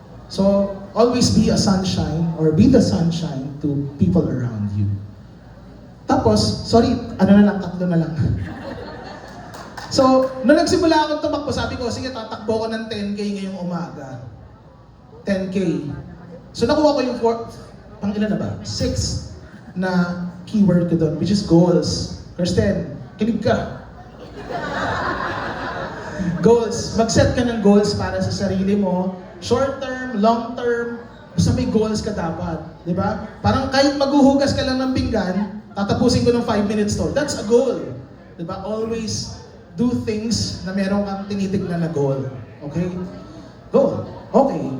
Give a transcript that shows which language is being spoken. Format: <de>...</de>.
<en>So, always be a sunshine or be the sunshine to people around you.</en> <tl>Tapos, sorry, tatlo na lang. So, nung nagsimula akong tumakbo, sabi ko, sige, tatakbo ko ng 10K ngayong umaga. 10K. So, nakuha ko yung ilan na ba? 6 na keyword ko doon, which is goals. Kirsten, kinig ka. Goals. Mag-set ka ng goals para sa sarili mo. Short term, long term, basta may goals ka dapat. Di ba? Parang kahit maghuhugas ka lang ng pinggan, tatapusin ko ng 5 minutes to.</tl> <en>That's a goal.</en> <tl>Di ba?</tl> <en>Always do things</en> <tl>na meron kang tinitignan na</tl> <en>goal. Okay? Goal. Okay.</en>